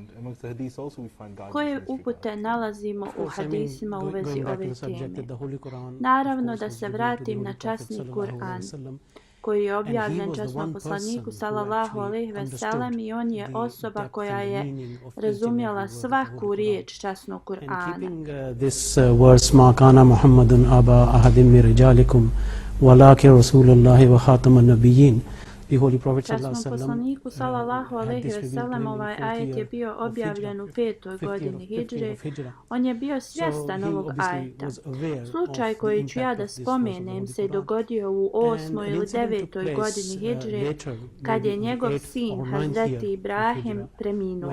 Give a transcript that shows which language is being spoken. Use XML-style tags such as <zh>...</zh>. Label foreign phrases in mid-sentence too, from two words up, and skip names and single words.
<bs>Koje upute nalazimo u hadisima u vezi ove teme? Naravno da se vratim na časni Kur'an, koji je objavljen časnom poslaniku</bs> <ar>صلى الله عليه وسلم</ar> <bs>i on je osoba koja je razumjela svaku riječ časnog Kur'ana.</bs> <en>This verse</en> <ar>ما كان محمد أبا أحد من رجالكم ولكن رسول الله وخاتم النبيين.</ar> <bs>Časnom poslaniku</bs> <ar>صلى الله عليه وسلم</ar> <bs>ovaj ajet je bio objavljen u 5. godini hidžre. On je bio svjestan ovog ajeta. Slučaj koji ću ja da spomenem se dogodio u 8. ili 9. godini hidžre, kad je njegov sin Hazreti Ibrahim preminuo.</bs>